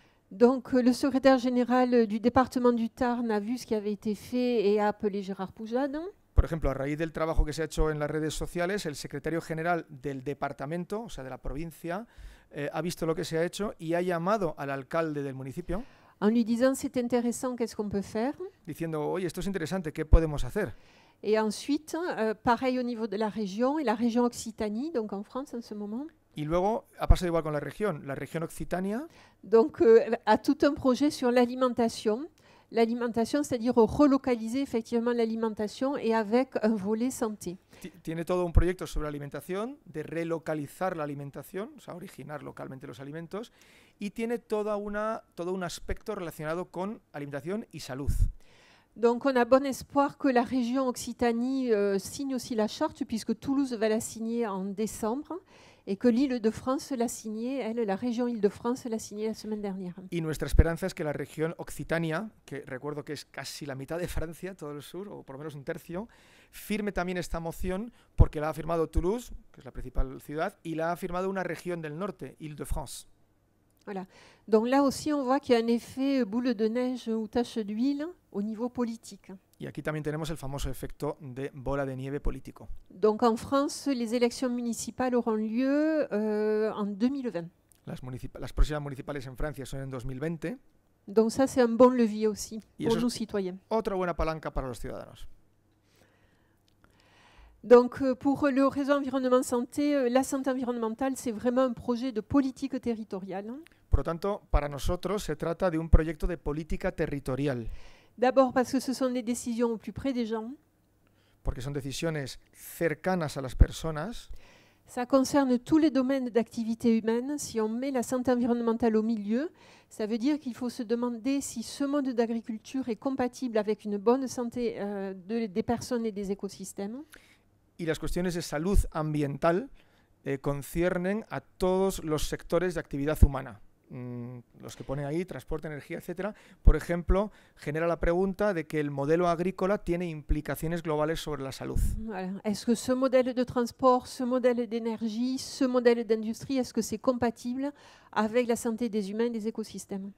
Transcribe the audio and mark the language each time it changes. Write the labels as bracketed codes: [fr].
[fr] Donc, le secrétaire général du département du Tarn a vu ce qui avait été fait et a appelé Gérard Poujade. [es] Por ejemplo, a raíz del trabajo que se ha hecho en las redes sociales, el secretario general del departamento, o sea, de la provincia, ha visto lo que se ha hecho y ha llamado al alcalde del municipio. [fr] En lui disant c'est intéressant, qu'est-ce qu'on peut faire? [es] Diciendo, oye, esto es interesante, ¿qué podemos hacer? [fr] Et ensuite, pareil au niveau de la région, et la région Occitanie, donc en France en ce moment. [es] Y luego ha pasado igual con la región Occitania. [fr] Donc, a tout un projet sur l'alimentation. L'alimentation, c'est-à-dire relocaliser effectivement l'alimentation et avec un volet santé. [es] Tiene todo un proyecto sobre la alimentación, de relocalizar la alimentación, o sea, originar localmente los alimentos, y tiene todo un aspecto relacionado con alimentación y salud. [fr] Donc, on a bon espoir que la région Occitanie signe aussi la charte, puisque Toulouse va la signer en décembre. Et que l'Île-de-France l'a signé, la région Île-de-France l'a signé la semaine dernière. [es] Y nuestra esperanza es que la región Occitania, que recuerdo que es casi la mitad de Francia, todo el sur, o por lo menos un tercio, firme también esta moción porque la ha firmado Toulouse, que es la principal ciudad, y la ha firmado una región del norte, Île-de-France. [fr] Voilà. Donc là aussi, on voit qu'il y a un effet boule de neige ou tache d'huile au niveau politique. [es] Y aquí también tenemos el famoso efecto de bola de nieve político. [fr] Donc en France, les élections municipales auront lieu en 2020. [es] Las próximas municipales en Francia son en 2020. [fr] Donc ça, c'est un bon levier aussi pour nous citoyens. [es] Otra buena palanca para los ciudadanos. [fr] Donc pour le réseau environnement santé, la santé environnementale, c'est vraiment un projet de politique territoriale. [es] Por lo tanto, para nosotros se trata de un proyecto de política territorial. [fr] D'abord parce que ce sont des décisions au plus près des gens. [es] Porque son decisiones cercanas a las personas. [fr] Ça concerne tous les domaines d'activité humaine. Si on met la santé environnementale au milieu, ça veut dire qu'il faut se demander si ce mode d'agriculture est compatible avec une bonne santé des personnes et des écosystèmes. [es] Y las cuestiones de salud ambiental conciernen a todos los sectores de actividad humana. Los que ponen ahí, transporte, energía, etcétera. Por ejemplo, genera la pregunta de que el modelo agrícola tiene implicaciones globales sobre la salud. [fr] Voilà. Est-ce que ce modèle de transport, ce modèle d'énergie, ce modèle d'industrie, est-ce que c'est compatible avec la santé des humains et des écosystèmes?